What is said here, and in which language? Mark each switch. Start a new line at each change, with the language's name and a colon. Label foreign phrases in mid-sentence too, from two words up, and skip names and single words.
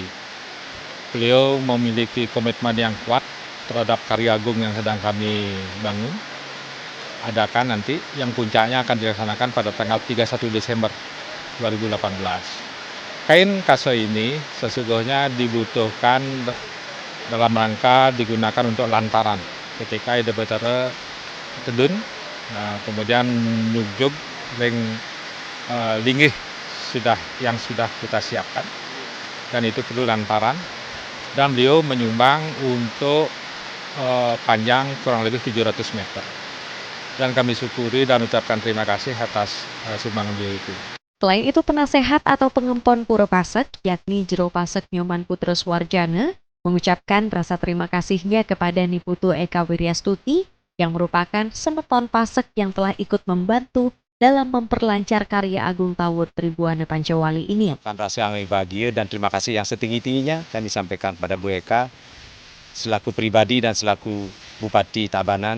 Indonesian: Beliau memiliki komitmen yang kuat terhadap karya agung yang sedang kami bangun. Adakan nanti yang puncaknya akan dilaksanakan pada tanggal 31 Desember 2018. Kain kase ini sesungguhnya dibutuhkan dalam rangka digunakan untuk lantaran ketika Ida Batara Tedun, kemudian
Balinese: nyugjug ring linggih
Indonesian: yang sudah kita siapkan, dan itu perlu lantaran, dan beliau menyumbang untuk panjang kurang lebih 700 meter, dan kami syukuri dan ucapkan terima kasih atas sumbangan beliau itu. Selain itu, penasehat atau pengempon Pura Pasak, yakni Jero Pasak Nyoman Putra Suwarjana, mengucapkan rasa terima kasihnya kepada Niputu Eka Wiryastuti yang merupakan semeton Pasak yang telah ikut membantu dalam memperlancar karya agung Tawur Tribuana Pancawali ini. Rasa yang bahagia dan terima kasih yang setinggi-tingginya kami sampaikan pada Bu Eka selaku pribadi dan selaku Bupati Tabanan.